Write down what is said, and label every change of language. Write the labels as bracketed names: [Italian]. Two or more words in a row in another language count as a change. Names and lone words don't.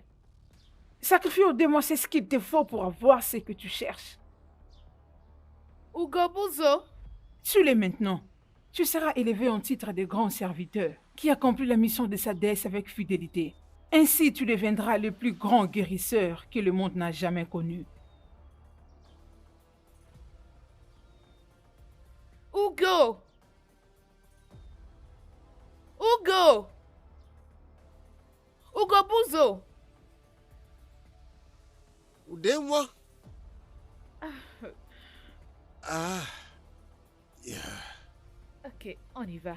[French] Sacrifier au démon, c'est ce qu'il te faut pour avoir ce que tu cherches. Ugobuzo. Tue-les maintenant. Tu seras élevé en titre de grand serviteur qui accomplit la mission de sa déesse avec fidélité. Ainsi, tu deviendras le plus grand guérisseur que le monde n'a jamais connu. Ugo. Ugo. Ugobuzo. Aidez-moi. Ah. Yeah. Ok, on y va.